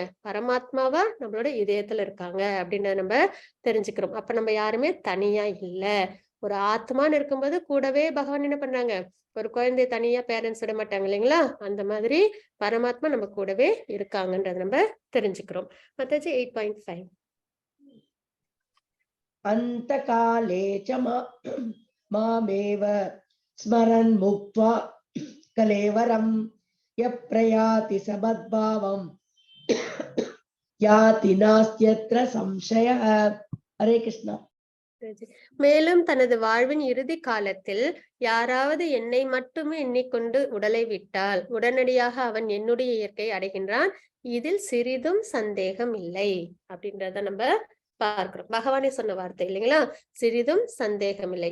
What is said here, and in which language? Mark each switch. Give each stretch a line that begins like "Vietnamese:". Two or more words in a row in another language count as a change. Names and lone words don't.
Tamil: பரமாத்மாவா நம்மளோட இதயத்துல இருக்காங்க அப்படின்றத நம்ம தெரிஞ்சுக்கிறோம். அப்ப நம்ம யாருமே தனியா இல்ல. ஒரு ஆத்மான்னு இருக்கும்போது கூடவே பகவான் என்ன பண்றாங்க? ஒரு குழந்தைய தனியா பேரண்ட்ஸ் விட மாட்டாங்க இல்லைங்களா? அந்த மாதிரி பரமாத்மா நம்ம கூடவே இருக்காங்கன்றத நம்ம தெரிஞ்சுக்கிறோம். மத்தாச்சி 8.5.
Sanskrit: अन्तकाले च मामेव स्मरन् मुक्त्वा कलेवरं यः प्रयाति समद्भावं याति नास्त्यत्र संशयः. हरे कृष्णा.
Tamil: மேலும் தனது வாழ்வின் இறுதி காலத்தில் யாராவது என்னை மட்டுமே எண்ணிக்கொண்டு உடலை விட்டால் உடனடியாக அவன் என்னுடைய இயற்கை அடைகின்றான், இதில் சிறிதும் சந்தேகம் இல்லை அப்படின்றத நம்ம பார்க்கிறோம். பகவானே சொன்ன வார்த்தை இல்லைங்களா, சிறிதும் சந்தேகம் இல்லை.